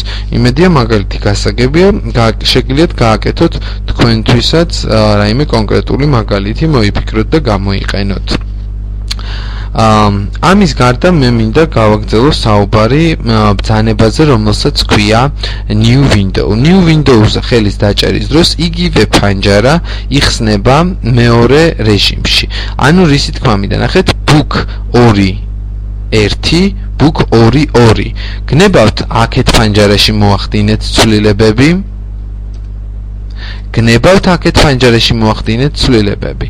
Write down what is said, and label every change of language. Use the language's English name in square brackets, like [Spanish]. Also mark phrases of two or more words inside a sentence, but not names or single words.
[Georgian] იმედია მაგალითი გასაგებია, შეგიძლიათ გააკეთოთ თქვენთვისაც რაიმე კონკრეტული მაგალითი მოიფიქროთ და გამოიყენოთ. ამის გარდა მე მინდა გავაგრძელო საუბარი ბრძანებაზე, რომელსაც ქვია [English] new window. new window- [Georgian] ზე ხელის დაჭერის დროს იგივე ფანჯარა იხსნება მეორე რეჟიმში. ანუ რისი თქმა მინდა, ნახეთ book 2 book 2 გნებავთ აქეთ ფანჯარაში მოახდინეთ ცვლილებები.